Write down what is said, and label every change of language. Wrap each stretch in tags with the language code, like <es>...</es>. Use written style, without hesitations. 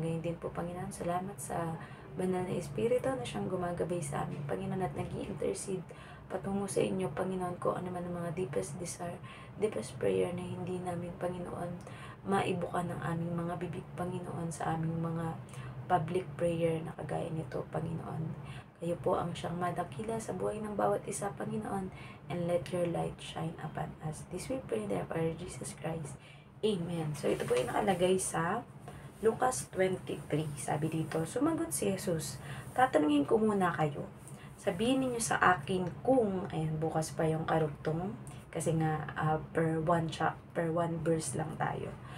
<tl>Ngayon din po, Panginoon, salamat sa banal na Espiritu na siyang gumagabay sa amin, Panginoon, at nag-i-intercede patungo sa inyo, Panginoon, ko ano man ang mga</tl> <en>deepest desire, deepest prayer</en> <tl>na hindi namin, Panginoon, maibuka ng aming mga bibig, Panginoon, sa aming mga</tl> <en>public prayer</en> <tl>na kagaya nito, Panginoon. Kayo po ang siyang madakila sa buhay ng bawat isa, Panginoon,</tl> <en>and let your light shine upon us. This we pray in the name of our Jesus Christ. Amen.</en> <tl>So ito po ay nakalagay sa Lucas 23. Sabi dito, sumagot si Jesus, tatanungin ko muna kayo. Sabihin niyo sa akin kung, ayan, bukas pa yung karugtong, kasi nga</tl> <en>per one verse</en> <tl>lang tayo.</tl>